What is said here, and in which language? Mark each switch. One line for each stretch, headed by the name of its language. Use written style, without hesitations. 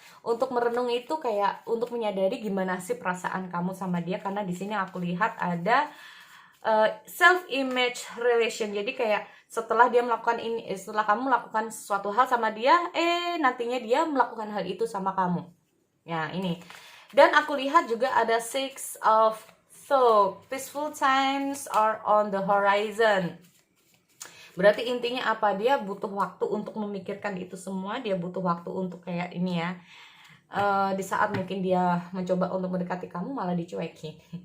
Indonesian: Untuk merenung itu kayak untuk menyadari gimana sih perasaan kamu sama dia, karena di sini aku lihat ada
English: self image relation.
Indonesian: Jadi kayak setelah dia melakukan ini, setelah kamu melakukan suatu hal sama dia, nantinya dia melakukan hal itu sama kamu. Ya, ini. Dan aku lihat juga ada Six of Swords.
English: Peaceful times are on the horizon.
Indonesian: Berarti intinya apa? Dia butuh waktu untuk memikirkan itu semua. Dia butuh waktu untuk kayak ini ya. Di saat mungkin dia mencoba untuk mendekati kamu, malah dicuekin.